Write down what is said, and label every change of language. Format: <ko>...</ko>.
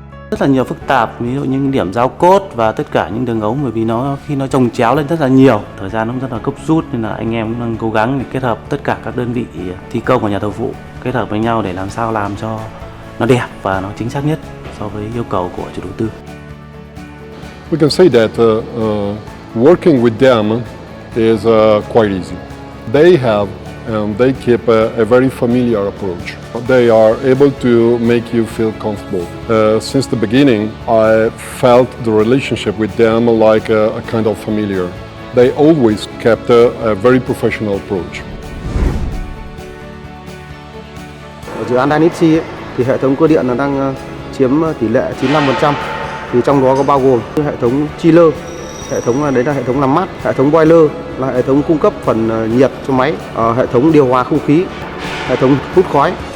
<vi>Rất là nhiều phức tạp, ví dụ như điểm giao cốt và tất cả những đường ống, bởi vì nó khi nó chồng chéo lên rất là nhiều, thời gian nó rất là gấp rút, nên là anh em cũng đang cố gắng để kết hợp tất cả các đơn vị thi công và nhà thầu phụ kết hợp với nhau để làm sao làm cho nó đẹp và nó chính xác nhất so với yêu cầu của chủ đầu tư.</vi> <en>We can say that working with them is quite easy. They have and they keep a very familiar approach. They are able to make you feel comfortable. Since the beginning, I felt the relationship with them like a kind of familiar. They always kept a very professional approach.</en> <vi>dự án Dynasty thì hệ thống cơ điện là đang chiếm tỷ lệ 95%, thì trong đó có bao gồm hệ thống chiller, hệ thống đấy là hệ thống làm mát, hệ thống boiler là hệ thống cung cấp phần nhiệt cho máy, hệ thống điều hòa không khí, hệ thống hút khói.</vi>